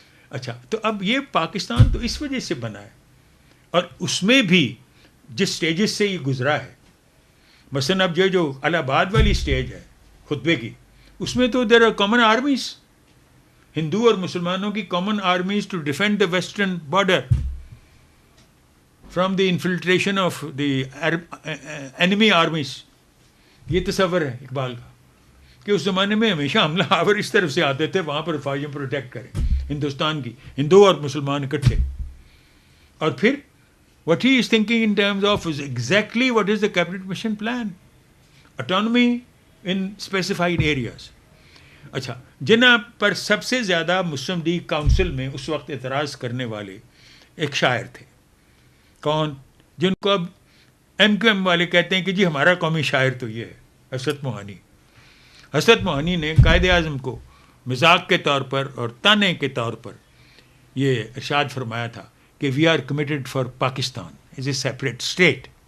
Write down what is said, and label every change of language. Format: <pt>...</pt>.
<ur>اچھا, تو اب یہ پاکستان تو اس وجہ سے بنا ہے, اور اس میں بھی جس سٹیجز سے یہ گزرا ہے, مثلاً اب یہ جو الہ آباد والی سٹیج ہے خطبے کی, اس میں تو</ur> <en>There are common armies, ہندو اور مسلمانوں کی common armies to defend the western border from the infiltration of the enemy armies.</en> <ur>یہ تصور ہے اقبال کا کہ اس زمانے میں ہمیشہ حملہ آور اس طرف سے آتے تھے وہاں پر فوجیں پروٹیکٹ کریں ہندوستان کی, ہندو اور مسلمان اکٹھے. اور پھر</ur> <en>what he is thinking in terms of is exactly what is the cabinet mission plan, autonomy in specified areas.</en> <ur>اچھا, جنہاں پر سب سے زیادہ مسلم لیگ کاؤنسل میں اس وقت اعتراض کرنے والے ایک شاعر تھے. کون؟ جن کو اب ایم کیو ایم والے کہتے ہیں کہ جی ہمارا قومی شاعر تو یہ ہے, حسرت موہانی. حسرت موہانی نے قائد اعظم کو مذاق کے طور پر اور تانے کے طور پر یہ ارشاد فرمایا تھا کہ</ur> <en>We are committed for Pakistan as a separate state.</en>